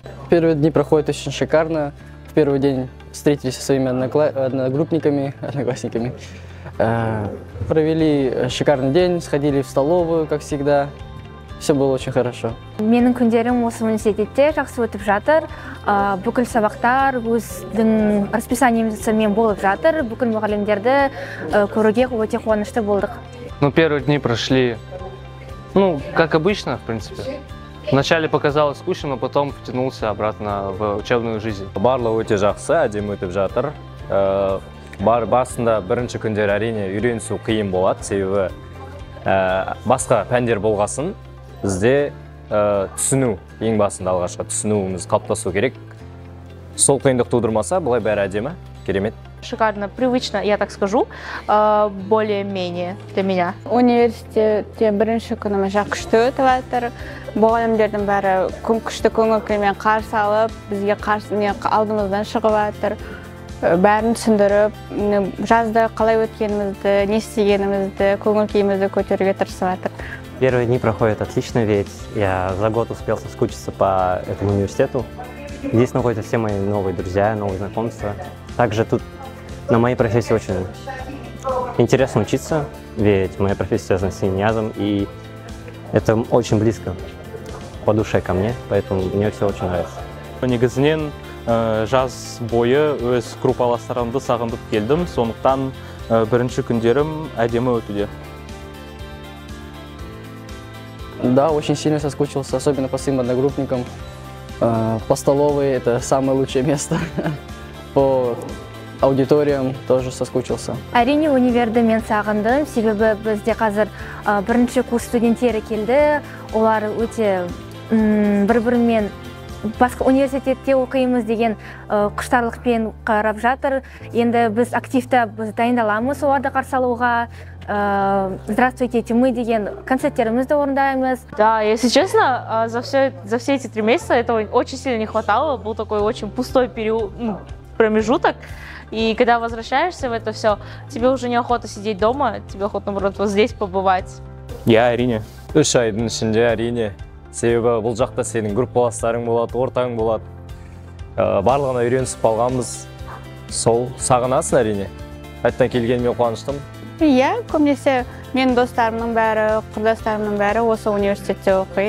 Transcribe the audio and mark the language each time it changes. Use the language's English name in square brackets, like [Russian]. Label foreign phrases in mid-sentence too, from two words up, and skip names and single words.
[Russian] Первые дни проходят очень шикарно. В первый день встретились со своими одноклассниками. Провели шикарный день, сходили в столовую, как всегда. Все было очень хорошо. [Kazakh] Менің күндерім осы университетте жақсы өтіп жатыр. Бүкіл сабақтар өздің расписаниемізмен болып жатыр. Бүкіл мұғалімдерді көруге өте қуанышты болдық. [Russian] Первые дни прошли, как обычно, в принципе. Вначале показалось скучно, но потом втянулся обратно в учебную жизнь. [Kazakh] Барлығы өте жақсы, әдемі өтіп жатыр. Басында бірінші күндер әрине үйренісу қиын болады, себебі басқа пәндер болғасын, бізде түсіну, ең басында алғашқы түсінуіміз қалыптасу керек. Сол қиындық тудырмаса, бұлай бәрі әдемі, керемет. [Russian] Шикарно, привычно, я так скажу, более-менее для меня. [Kazakh] Университетте бірінші күніміз күшті өтіп жатыр. Мұғалімдердің бәрі күшті көңіл күймен қарсы алып, бізге алдымыздан шығып жатыр. Бәрін түсіндіріп, жазда қалай өткенімізді, не істегенімізді, көңіл күйімізді көтеруге тырысып жатыр. [Russian] Первые дни проходят отлично, ведь я за год успел соскучиться по этому университету. Здесь находятся все мои новые друзья, новые знакомства. Также тут на моей профессии очень интересно учиться, ведь моя профессия связана с синьязом, и это очень близко по душе ко мне, поэтому мне все очень нравится. [Kazakh] Негізінен жаз бойы өз группаластарымды сағындып келдім, сондықтан бірінші күндерім әдемі өтуде. [Russian] Да, очень сильно соскучился, особенно по своим одногруппникам. По столовой это самое лучшее место. По аудиториям тоже соскучился. [Kazakh] Әрине универді мен сағындым, себебі бізде қазір бірінші курс студенттері келді. Олар өте бір-бірімен басқа университетте оқимыз деген құштарлықпен қарап жатыр. Енді біз активті дайындаламыз оларды қарсы алуға. [Russian] Здравствуйте, мы [Kazakh] деген концерттерімізді орындаймыз. [Russian] Да, если честно, за все эти 3 месяца этого очень сильно не хватало. Был такой очень пустой промежуток. И когда возвращаешься в это все, тебе уже неохота сидеть дома, тебе охота, наоборот, вот здесь побывать. [Kazakh] Я әрине. 3 айдың ішінде әрине. Себебі бұл жақта сенің группаластарың болады, ортаң болады. Барлығына үйренісіп қалғанбыз. Сол сағынасың әрине. Қайттан келгеніме қуаныштым. Иә, көбінесе менің достарымның бәрі, құрдастарымның бәрі осы университетте оқиды.